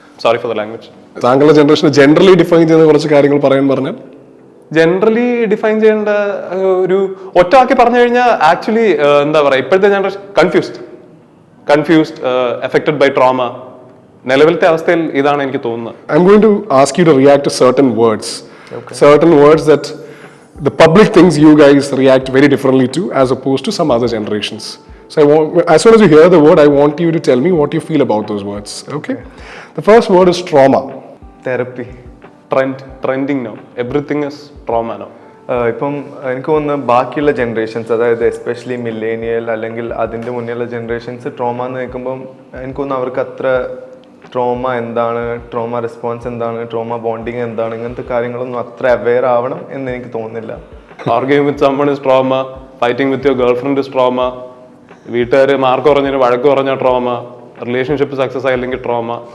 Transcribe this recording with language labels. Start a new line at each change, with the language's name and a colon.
English: Sorry for the language.
Malayalam: താങ്കളുടെ ജനറേഷനെ generally define ചെയ്യുന്ന കുറച്ച് കാര്യങ്ങൾ പറഞ്ഞാൽ ജനറലി ഡിഫൈൻ ചെയ്യേണ്ട ഒരു ഒറ്റ ആക്കി പറഞ്ഞു കഴിഞ്ഞാൽ ആക്ച്വലി എന്താ പറയുക, ഇപ്പോഴത്തെ generation confused, affected by trauma. നിലവിലത്തെ അവസ്ഥയിൽ ഇതാണ് എനിക്ക് തോന്നുന്നത്.
English: I'm going to ask you to react to certain words. Okay. Certain words that the public thinks you guys react very differently to as opposed to some other generations. So as soon as you hear the word, I want you to tell me what you feel about those words. Okay? The first word is trauma. Therapy. Trending now. Everything is trauma now.
Malayalam: ഇപ്പം എനിക്ക് തോന്നുന്നു ബാക്കിയുള്ള generations, അതായത് especially millennial അല്ലെങ്കിൽ അതിൻ്റെ മുന്നേയുള്ള generations trauma എന്ന് കേൾക്കുമ്പം എനിക്ക് തോന്നുന്നു അവർക്ക് അത്ര ട്രോമ എന്താണ്, ട്രോമ റെസ്പോൺസ് എന്താണ്, ട്രോമ ബോണ്ടിങ് എന്താണ്, ഇങ്ങനത്തെ കാര്യങ്ങളൊന്നും അത്ര അവെയർ ആവണം എന്ന് എനിക്ക് തോന്നുന്നില്ല.
English: Arguing with someone is trauma. Fighting with your girlfriend is trauma.
Malayalam: വീട്ടുകാർ മാർക്ക് പറഞ്ഞൊരു വഴക്ക് പറഞ്ഞ ട്രോമ. Relationship success ആയില്ലെങ്കിൽ trauma.